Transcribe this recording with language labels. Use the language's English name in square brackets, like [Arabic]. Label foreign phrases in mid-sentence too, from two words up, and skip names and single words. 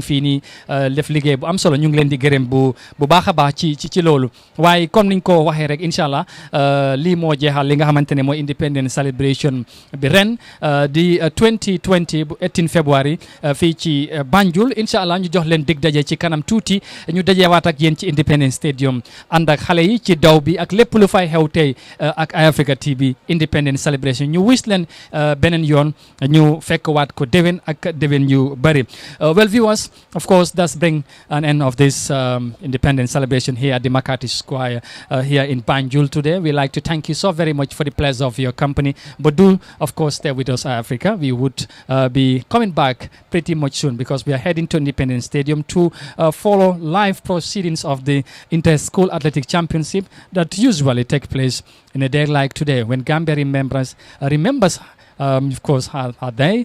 [Wolof] fii nii def liggéey bu am solo ñu ngi leen di gërëm bu baax a baax ci loolu waaye comme niñ ko waxee rek [Arabic] إن شاء الله [Wolof] lii moo jeexal li nga xamante ne mooy Independence Celebration bi ren di 2020 bu 18 février fii ci Banjul [Arabic] إن شاء الله [Wolof] ñu jox leen dig daje ci kanam tuuti ñu dajewaat ak yéen ci Independence Stadium ànd ak xale yi ci daw bi ak lépp lu fay xew tey ak Eye Africa TV Independence Celebration ñu wis leen beneen yoon ñu fekk waat ko déwén ak déwén yu bëri. [English] Well viewers, of course that's bring an end of this Independence Celebration here at the Makati Square here in Banjul today. We like to thank you so very much for the pleasure of your company, but do of course stay with us, Eye Africa. We would be coming back pretty much soon because we are heading to Independence Stadium to follow live proceedings of the Inter-School Athletic Championship that usually take place in a day like today when Gambia remembers of course our day.